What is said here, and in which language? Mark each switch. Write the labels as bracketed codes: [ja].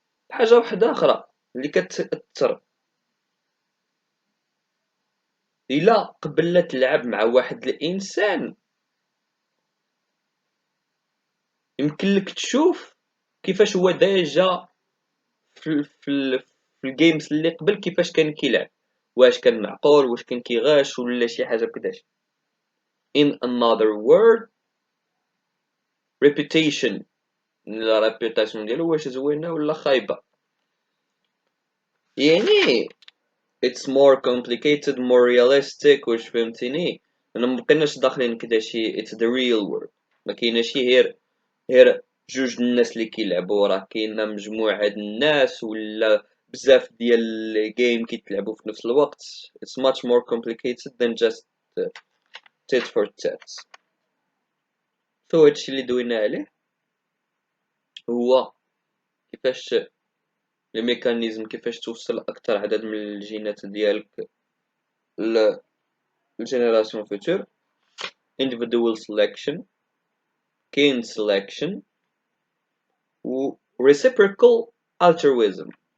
[ar] حاجة واحدة أخرى اللي كتأثر، إلا قبل تلعب مع واحد الإنسان يمكن لك تشوف كيفاش هو ديجا في الجيمز اللي قبل كيفاش كان كيلعب، واش كان معقول، واش كان كيغاش ولا شي حاجة بكداش. [en] in another word reputation، [ar] لا ريبيوتاسيون ديالو واش زوينة ولا خايبة. [en] يعني it's more complicated more realistic. [ar] واش فهمتيني؟ انا مبقيناش داخلين كدا شي [en] it's the real world، [ar] ما كايناش غير جوج الناس اللي كيلعبوا، راه كاينه مجموعه د الناس ولا بزاف ديال الجيم كيتلعبوا في نفس الوقت. [en] it's much more complicated than just tit for tat. [ar] سو هادشي اللي دوينا عليه هو كيفاش الميكانيزم، كيفاش توصل اكثر عدد من الجينات ديالك للجينيراسيون فيتور. [en] individual selection، كاين selection، و reciprocal altruism.